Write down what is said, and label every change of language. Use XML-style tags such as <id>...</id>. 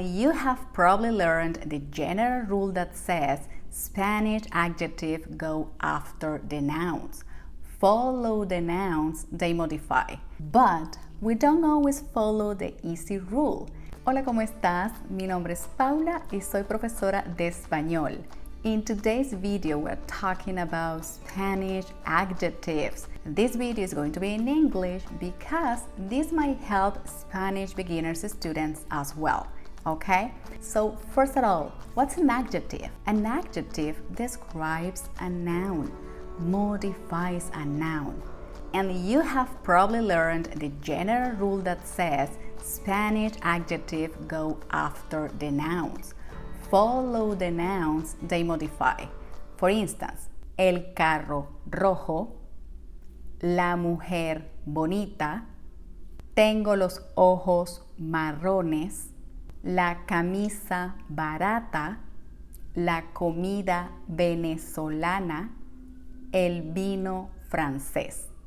<en>You have probably learned the general rule that says Spanish adjectives go after the nouns. Follow the nouns, they modify. But we don't always follow the easy rule.</en> <es>Hola, ¿cómo estás? Mi nombre es Paula y soy profesora de español.</es> <en>In today's video, we're talking about Spanish adjectives. This video is going to be in English because this might help Spanish beginners students as well. Okay, so first of all, what's an adjective? An adjective describes a noun, modifies a noun. And you have probably learned the general rule that says Spanish adjectives go after the nouns. Follow the nouns, they modify. For instance,</en> <es>el carro rojo, la mujer bonita, tengo los ojos marrones, la camisa barata, la comida venezolana, el vino francés.</es>